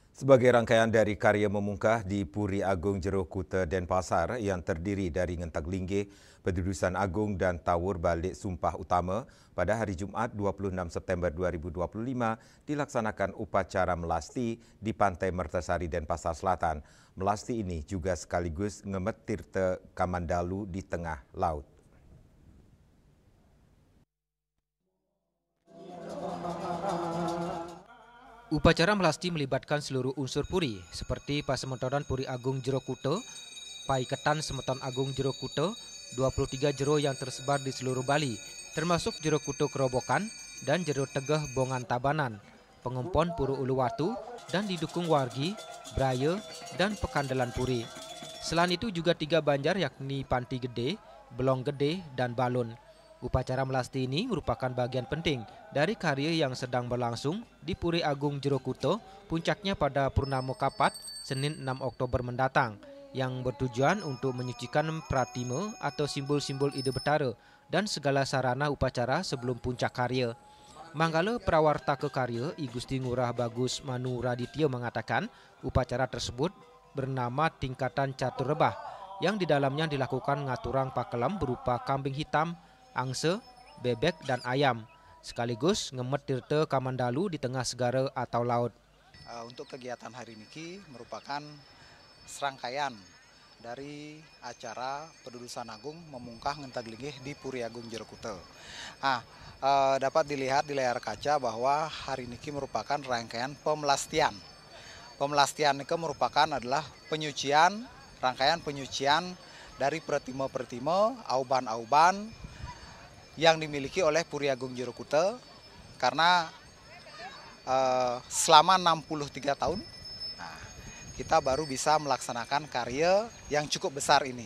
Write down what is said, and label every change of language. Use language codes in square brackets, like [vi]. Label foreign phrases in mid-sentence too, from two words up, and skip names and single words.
[id] Sebagai rangkaian dari karya memungkah di Puri Agung Jero Kuta Denpasar yang terdiri dari Ngentak Linggih, Pendudusan Agung dan Tawur Balik Sumpah Utama, pada hari Jumat 26 September 2025 dilaksanakan upacara melasti di Pantai Mertasari Denpasar Selatan. Melasti ini juga sekaligus ngemet tirta Kamandalu di tengah laut. Upacara melasti melibatkan seluruh unsur puri seperti Pasemontoran Puri Agung Jero Kuta, Paiketan Semeton Agung Jero Kuta, 23 jero yang tersebar di seluruh Bali, termasuk Jero Kuta Kerobokan dan Jero Tegeh Bongan Tabanan, Pengumpon Puru Uluwatu, dan didukung wargi, Braya, dan Pekandelan Puri. Selain itu juga 3 banjar yakni Panti Gede, Belong Gede, dan Balun. Upacara melasti ini merupakan bagian penting dari karya yang sedang berlangsung di Puri Agung Jero Kuta, puncaknya pada Purnama Kapat, Senin 6 Oktober mendatang, yang bertujuan untuk menyucikan pratima atau simbol-simbol Ide Betara dan segala sarana upacara sebelum puncak karya. Manggala Prawarta Kekarya I Gusti Ngurah Bagus Manu Raditya mengatakan upacara tersebut bernama Tingkatan Catur Rebah, yang di dalamnya dilakukan [ban] ngaturang pakelam [id] berupa kambing hitam, angsa, bebek, dan ayam, sekaligus ngemet tirta Kamandalu di tengah segara atau laut. Untuk kegiatan hari ini merupakan serangkaian dari acara Pendudusan Agung memungkah Ngentak Linggih di Puri Agung Jero Kuta. Dapat dilihat di layar kaca bahwa hari ini merupakan rangkaian pemelastian. Pemelastian ini merupakan adalah rangkaian penyucian dari pertima-pertima, auban-auban yang dimiliki oleh Puri Agung Jero Kuta, karena selama 63 tahun kita baru bisa melaksanakan karya yang cukup besar ini.